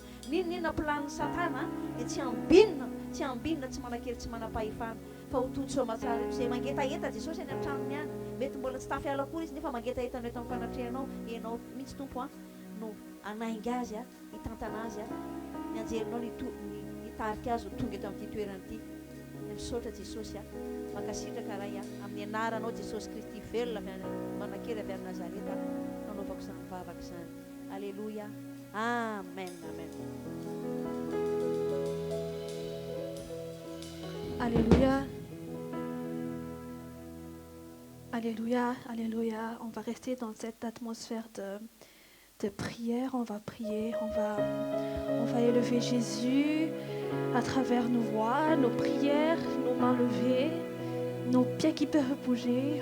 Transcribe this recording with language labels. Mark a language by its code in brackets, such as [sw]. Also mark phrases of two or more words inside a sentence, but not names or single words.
[mg] Ninona planiny Satana dia tsy ambinina tsy manakely tsy manam-pahefana fa ho todo soa matsara eto izay mangetaeta Jesosy any an-tranony any mety mbola tsy tafiala koa izy nefa mangetaetana eto amin'ny fanatrehanao ianao mihitsy tompo no anainga azy hitantana azy ny anjelinao hitarika azy ho tonga eto amin'ity toeran'ity. Misaotra Jesosy mankasitraka raha amin'ny anaranao Jesosy Kristy velona manakery avy amin'ny Nazareta nanaovako izany vavaka izany. Alleluia, amen, amen. [fr] Alléluia. Alléluia, alléluia. On va rester dans cette atmosphère de prière. On va prier, on va élever Jésus à travers nos voix, nos prières, nos mains levées, nos pieds qui peuvent bouger.